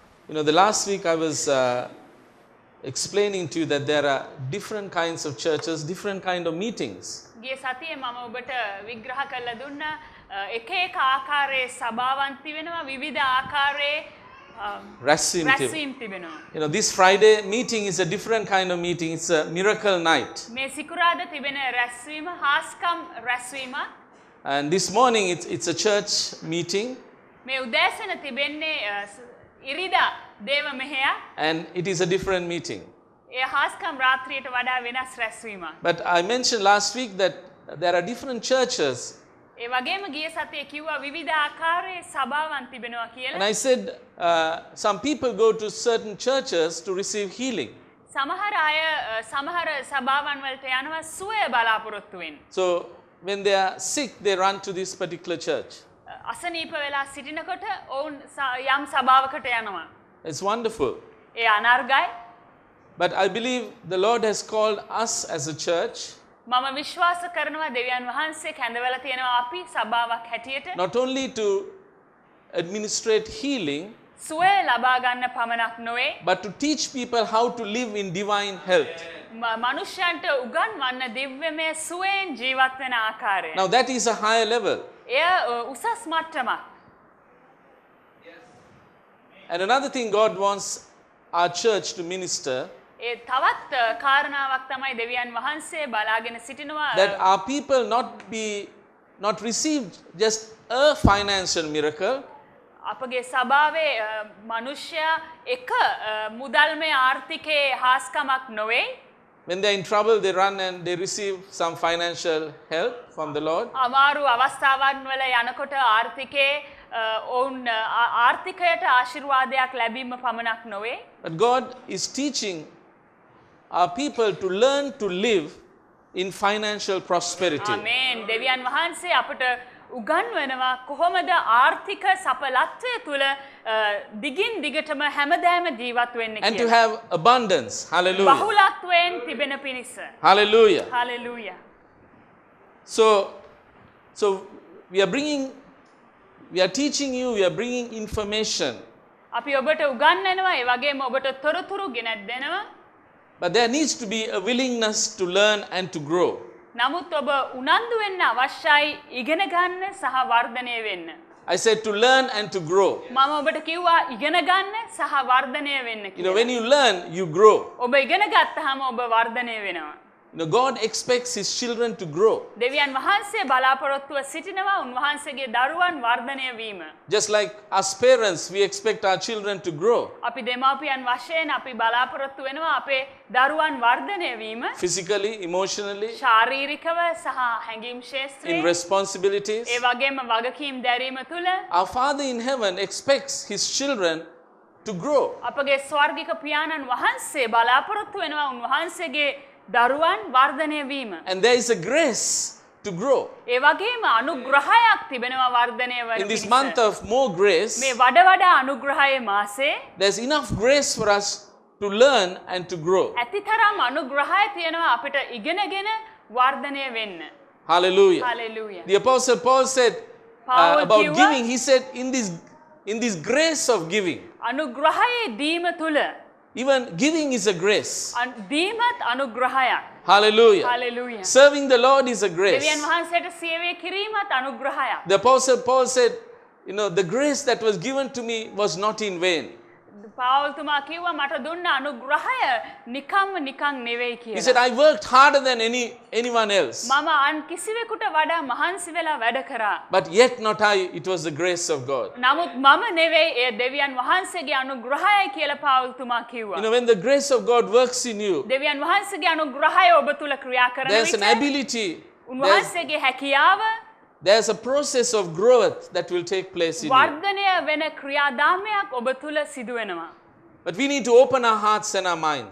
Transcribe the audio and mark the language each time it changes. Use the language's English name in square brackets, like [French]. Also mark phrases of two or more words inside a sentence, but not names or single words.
[English] You know, the last week I was explaining to you that there are different kinds of churches, different kind of meetings. [Sinhala] ගිය සතියේ මම ඔබට විග්‍රහ කරලා දුන්නා එක එක ආකාරයේ සභාවන් තිබෙනවා විවිධ ආකාරයේ රැස්වීම් තිබෙනවා. [English] You know, this Friday meeting is a different kind of meeting. It's a miracle night. [Sinhala] මේ සිකුරාදා තිබෙන රැස්වීම හාස්කම් රැස්වීමක්. [English] And this morning it's a church meeting. [Sinhala] මේ උදෑසන තිබෙන්නේ ඉරිදා දේව මෙහෙයක්. [English] And it is a different meeting. [Sinhala] ඒ හාස්කම් රාත්‍රියට වඩා වෙනස් රැස්වීමක්. [English] But I mentioned last week that there are different churches. [Sinhala] ඒ වගේම ගිය සතියේ කිව්වා විවිධ ආකාරයේ සභාවන් තිබෙනවා කියලා. [English] And I said some people go to certain churches to receive healing. [Sinhala] සමහර අය සමහර සභාවන් වලට යනවා සුවය බලාපොරොත්තු වෙන්න. [English] So when they are sick, they run to this particular church. [Sinhala] අසනීප වෙලා සිටිනකොට ඔවුන් යම් සභාවකට යනවා. [English] It's wonderful. [Sinhala] ඒ අනර්ගයි. [English] But I believe the Lord has called us as a church [Sinhala] මම විශ්වාස කරනවා දෙවියන් වහන්සේ කැඳවලා තියෙනවා අපි සභාවක් හැටියට [English] not only to administrate healing, [Sinhala] සුවය ලබා ගන්න පමණක් නොවේ [English] but to teach people how to live in divine health. [Sinhala] මනුෂ්‍යයන්ට උගන්වන්න දිව්‍යමය සුවයෙන් ජීවත් වෙන ආකාරය. [English] Now that is a higher level. [Sinhala] එය උසස් මට්ටමක්. [English] And another thing God wants our church to minister, [Sinhala] ඒ තවත් කාරණාවක් තමයි දෙවියන් වහන්සේ බලාගෙන සිටිනවා [English] that our people not receive just a financial miracle, [Sinhala] අපගේ සභාවේ මනුෂ්‍යයා එක මුදල්මය ආර්ථිකයේ හාස්කමක් නොවේ. [English] when they're in trouble, they run and they receive some financial help from the Lord. [Sinhala] අමාරු අවස්ථාවන් වල යනකොට ආර්ථිකයේ ඔවුන් ආර්ථිකයට ආශිර්වාදයක් ලැබීම පමණක් නොවේ. [English] But God is teaching our people to learn to live in financial prosperity. [Sinhala] ආමේන්. දෙවියන් වහන්සේ අපට උගන්වනවා කොහොමද ආර්ථික සඵලත්වය තුල දිගින් දිගටම හැමදාම ජීවත් වෙන්න [English] And to [Sinhala] කියලා. [English] have abundance. Hallelujah. [Sinhala] බහුලත්වයෙන් තිබෙන පිණිස. [English] Hallelujah. [Sinhala] හලෙලූයා. [English] So we are teaching you, we are bringing information. [Sinhala] අපි ඔබට උගන්වනවා ඒ වගේම ඔබට තොරතුරු ගෙනත් දෙනවා. [English] But there needs to be a willingness to learn and to grow. [Sinhala] නමුත් ඔබ උනන්දු වෙන්න අවශ්‍යයි ඉගෙන ගන්න සහ වර්ධනය වෙන්න. [English] I said to learn and to grow. [Sinhala] මම ඔබට කිව්වා ඉගෙන ගන්න සහ වර්ධනය වෙන්න [English] You know, [Sinhala] කියලා. [English] when you learn, you grow. [Sinhala] ඔබ ඉගෙන ගත්තාම ඔබ වර්ධනය වෙනවා. [English] You know, God expects His children to grow. [Sinhala] දෙවියන් වහන්සේ බලාපොරොත්තුව සිටිනවා උන්වහන්සේගේ දරුවන් වර්ධනය වීම. [English] Just like us parents, we expect our children to grow [Sinhala] අපි දෙමාපියන් වශයෙන් අපි බලාපොරොත්තු වෙනවා අපේ දරුවන් වර්ධනය වීම. [English] physically, emotionally, [Sinhala] ශාරීරිකව සහ හැඟීම් [English] in [Sinhala] ශාස්ත්‍රයේ [English] responsibilities. [Sinhala] ඒ වගේම වගකීම් දැරීම තුළ [English] Our Father in heaven expects His children to grow. [Sinhala] අපගේ ස්වර්ගික පියාණන් වහන්සේ බලාපොරොත්තු වෙනවා උන්වහන්සේගේ දරුවන් වර්ධනය වීම. [English] And there is a grace to grow. [Sinhala] ඒ වගේම අනුග්‍රහයක් තිබෙනවා වර්ධනය වෙන [English] In this [Sinhala] පිණිස. [English] month of more grace, [Sinhala] මේ වඩ වඩා අනුග්‍රහයේ මාසේ [English] there's enough grace for us to learn and to grow. [Sinhala] ඇතිතරම් අනුග්‍රහය තියෙනවා අපිට ඉගෙනගෙන වර්ධනය වෙන්න. [English] Hallelujah. Hallelujah. The Apostle Paul said Paul about [Sinhala] කිව්වා, [English] giving, he said, in this grace of giving, [Sinhala] අනුග්‍රහයේ දීම තුල [English] even giving is a grace. [Sinhala] දීමත් අනුග්‍රහයක්. [English] Hallelujah. Hallelujah. Serving the Lord is a grace. [Sinhala] දෙවියන් වහන්සේට සේවය කිරීමත් අනුග්‍රහයක්. [English] The Apostle Paul said, you know, the grace that was given to me was not in vain. [Sinhala] පාවුල්තුමා කිව්වා මට දුන්න අනුග්‍රහය නිකන් නෙවෙයි [English] He said, [Sinhala] කියලා. [English] I worked harder than anyone else. [Sinhala] මම අන් කිසිවෙකුට වඩා මහන්සි වෙලා වැඩ කරා. [English] But yet not I, it was the grace of God. [Sinhala] නමුත් මම නෙවෙයි ඒ දෙවියන් වහන්සේගේ අනුග්‍රහයයි කියලා පාවුල්තුමා කිව්වා. [English] You know, when the grace of God works in you, [Sinhala] දෙවියන් වහන්සේගේ අනුග්‍රහය ඔබ තුල ක්‍රියා කරන [English] there's an [Sinhala] විට [English] ability, [Sinhala] උන්වහන්සේගේ හැකියාව [English] there's a process of growth that will take place in you. [Sinhala] වර්ධනය වෙන ක්‍රියාදාමයක් ඔබ තුල සිදු වෙනවා. [English] But we need to open our hearts and our minds.